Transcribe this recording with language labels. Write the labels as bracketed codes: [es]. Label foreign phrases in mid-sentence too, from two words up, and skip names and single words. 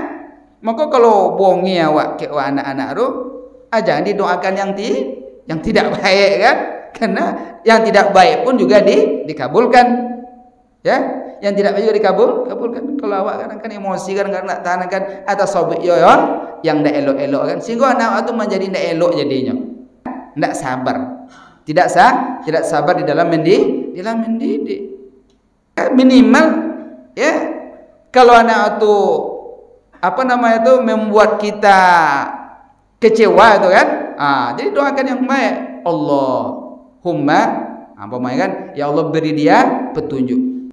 [id] Maka kalau bongi awak ke anak-anak tu, jangan didoakan yang tidak baik kan? Karena yang tidak baik pun juga dikabulkan. Ya, yang tidak baik juga dikabulkan. [min] Kalau awak kan emosi kan nak tahan kan atas sobek yang ndak elok-elok kan, sehingga anak awak tu menjadi ndak elok jadinya. Ndak sabar. [id] Tidak sabar di dalam mendidik. Minimal ya, kalau anak itu membuat kita kecewa itu kan, jadi doakan yang baik. Allahumma kan, ya Allah beri dia petunjuk.